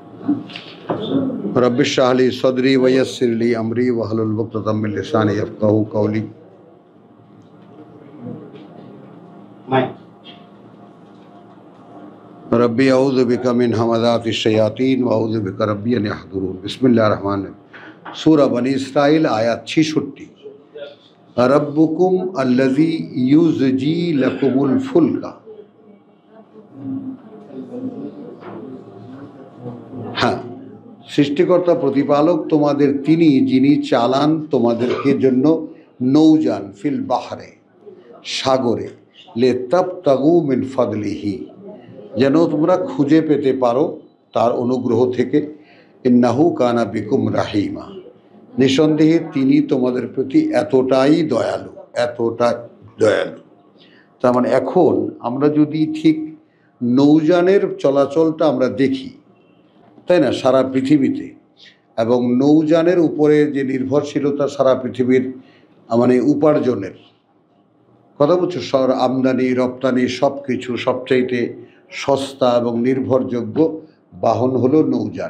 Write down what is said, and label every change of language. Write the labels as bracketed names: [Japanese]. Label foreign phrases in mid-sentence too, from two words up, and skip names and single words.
[Arabic] رب اشرح لي صدري ويسر لي أمري واحلل عقدة من لساني يفقهوا قولي. رب أعوذ بك من همزات الشياطين وأعوذ بك رب أن يحضرون. بسم الله الرحمن الرحيم. سورة بني إسرائيل آية 66۔ ربكم الذي يزجي لكم الفلك. [Hindi] हाँ, [Bangla] সৃষ্টিকর্তা প্রতিপালক তোমাদের তিনি, যিনি চালান তোমাদেরকে জন্য নৌযান [Arabic] في البحر, [Bangla] সাগরে, [Arabic] لتبتغوا من فضله, [Bangla] যেন তোমরা খুঁজে পেতে পারো তার অনুগ্রহ থেকে। [Arabic] إنه كان بكم رحيما, [Bangla] নিঃসন্দেহে তিনি তোমাদের প্রতি এতটাই দয়ালু, এতটা দয়ালু। তার মানে এখন আমরা যদি ঠিক নৌযানের চলাচলটা আমরা দেখি, তাই না, সারা পৃথিবীতে, এবং নৌযানের উপরে যে নির্ভরশীলতা সারা পৃথিবীর মানে উপার্জনের কথা বলছো, আমদানি রপ্তানি সব কিছু সবচাইতে সস্তা এবং নির্ভরযোগ্য বাহন হলো নৌযান।